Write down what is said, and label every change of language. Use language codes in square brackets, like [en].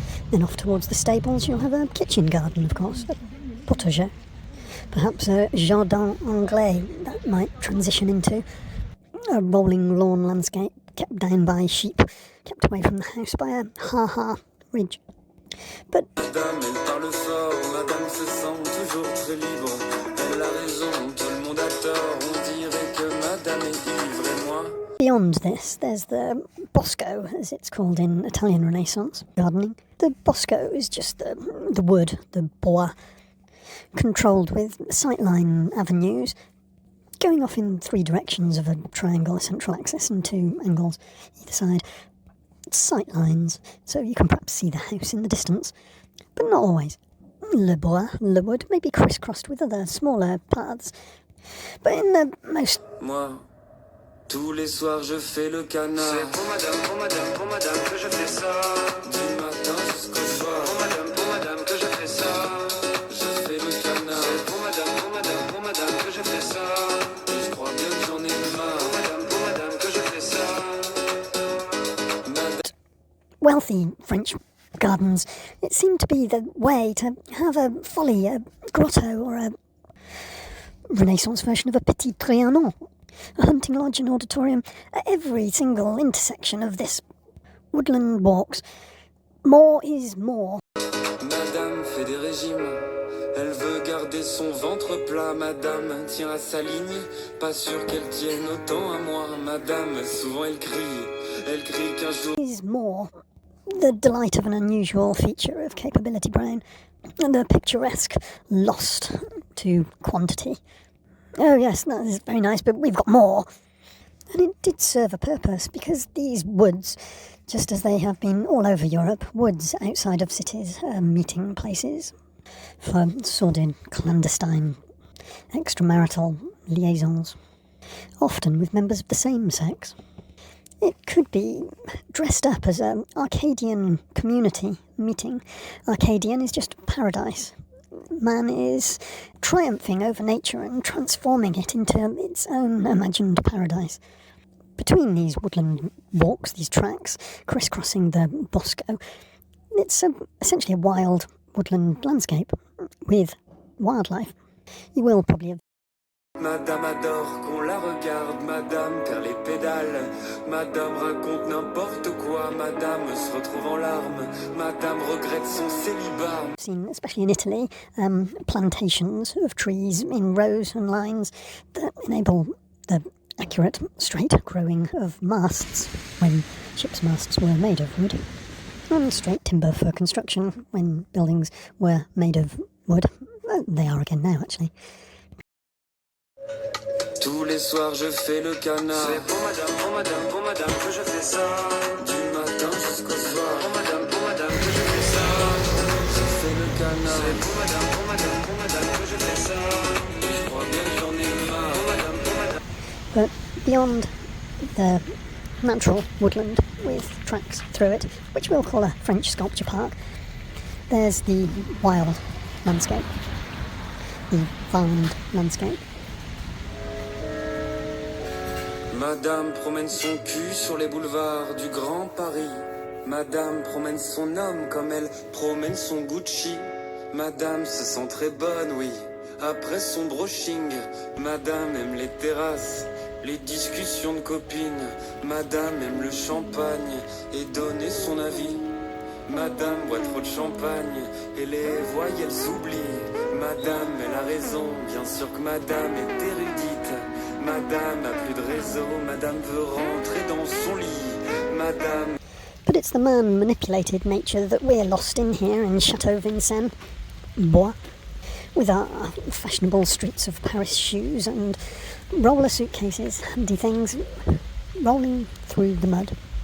[en] Then off towards the stables you'll have a kitchen garden, of course, a potager. Perhaps a jardin anglais that might transition into a rolling lawn landscape kept down by sheep, kept away from the house by a ha-ha ridge. [fr] But Madame, elle parle fort, Madame se sent toujours très libre. Elle a raison, tout le monde a tort, on dirait que Madame est ivre et moi. [en] Beyond this, there's the Bosco, as it's called in Italian Renaissance gardening. The Bosco is just the wood, the bois, controlled with sightline avenues, going off in three directions of a triangle, a central axis, and two angles either side. Sight lines, so you can perhaps see the house in the distance, but not always. [fr] Le bois, le [en] wood, may be crisscrossed with other smaller paths, but in the most... [fr] Moi, tous les soirs je fais le canard. C'est pour madame que je fais ça. Du matin jusqu'au soir. Pour madame que je fais ça. Je fais le canard. C'est pour madame que je fais ça. Et je crois bien que j'en ai marre. Pour madame que je fais ça. [en] wealthy French gardens, it seemed to be the way to have a folly, a grotto, or a Renaissance version of a Petit Trianon, a hunting lodge and auditorium at every single intersection of this woodland walks. More is more. [fr] Madame fait des régimes, elle veut garder son ventre plat. Madame tient à sa ligne, pas sûr qu'elle tienne autant à moi. Madame, souvent elle crie qu'un jour... [en] Is more. The delight of an unusual feature of capability brain, and the picturesque lost to quantity. Oh yes, that is very nice, but we've got more. And it did serve a purpose, because these woods, just as they have been all over Europe, woods outside of cities are meeting places for sordid, clandestine, extramarital liaisons, often with members of the same sex. It could be dressed up as an Arcadian community meeting. Arcadian is just paradise. Man is triumphing over nature and transforming it into its own imagined paradise. Between these woodland walks, these tracks, crisscrossing the Bosco, it's essentially a wild woodland landscape with wildlife. You will probably have... [fr] Madame adore qu'on la regarde, Madame perd les pédales, Madame raconte n'importe quoi, Madame se retrouve en larmes, Madame regrette son célibat. [en] Seen, especially in Italy, plantations of trees in rows and lines that enable the accurate straight growing of masts when ships' masts were made of wood, and straight timber for construction when buildings were made of wood. They are again now, actually. [fr] Tous les soirs je fais le canard. C'est pour madame que je fais ça. Du matin jusqu'au soir. Pour madame que je fais ça. Je fais le canard. C'est pour madame que je fais ça. Et je crois bien que j'en ai marre. Pour madame. [en] But beyond the natural woodland with tracks through it, which we'll call a French sculpture park, there's the wild landscape, the farmed landscape. [fr] Madame promène son cul sur les boulevards du Grand Paris. Madame promène son homme comme elle promène son Gucci. Madame se sent très bonne, oui, après son brushing. Madame aime les terrasses, les discussions de copines. Madame aime le champagne et donner son avis. Madame boit trop de champagne et les voyelles s'oublient. Madame, elle a raison, bien sûr que Madame est érudite. Madame a plus de réseau, Madame veut rentrer dans son lit. Madame... [en] But it's the man-manipulated nature that we're lost in here in Chateau Vincennes, Bois, with our fashionable streets of Paris shoes and roller suitcases, handy things, rolling through the mud.